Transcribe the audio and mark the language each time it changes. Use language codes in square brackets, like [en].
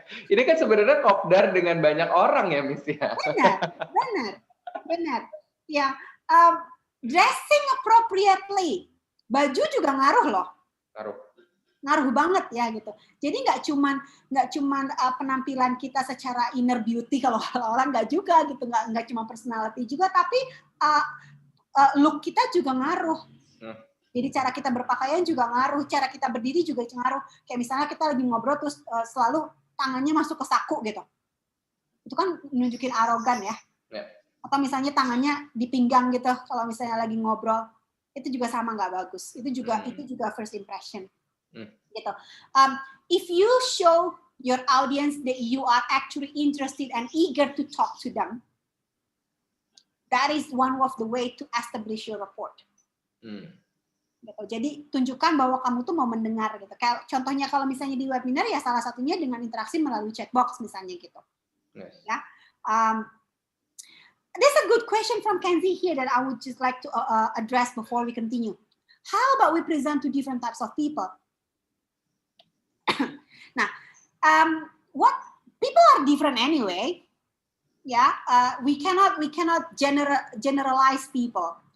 [id] Ini kan sebenarnya kopdar dengan banyak orang ya, Miss ya. Benar. [en] Ya, dressing appropriately. [id] Baju juga ngaruh loh. Ngaruh banget ya gitu. Jadi nggak cuman penampilan kita secara inner beauty kalau orang nggak juga gitu, nggak cuma personality juga, tapi look kita juga ngaruh. Jadi cara kita berpakaian juga ngaruh, cara kita berdiri juga ngaruh. Kayak misalnya kita lagi ngobrol terus selalu tangannya masuk ke saku gitu. Itu kan nunjukin arogan ya. Atau misalnya tangannya di pinggang gitu kalau misalnya lagi ngobrol, itu juga sama nggak bagus. Itu juga first impression. Gitu. [en] If you show your audience that you are actually interested and eager to talk to them, that is one of the way to establish your rapport. [id] Gitu. Jadi tunjukkan bahwa kamu tuh mau mendengar gitu. Kayak contohnya kalau misalnya di webinar ya salah satunya dengan interaksi melalui chat box misalnya gitu. [en] Yes. [id] Ya. [en] There's a good question from Kenzie here that I would just like to address before we continue. How about we present to different types of people? Nah, what people are different anyway. Yeah, we cannot generalize people.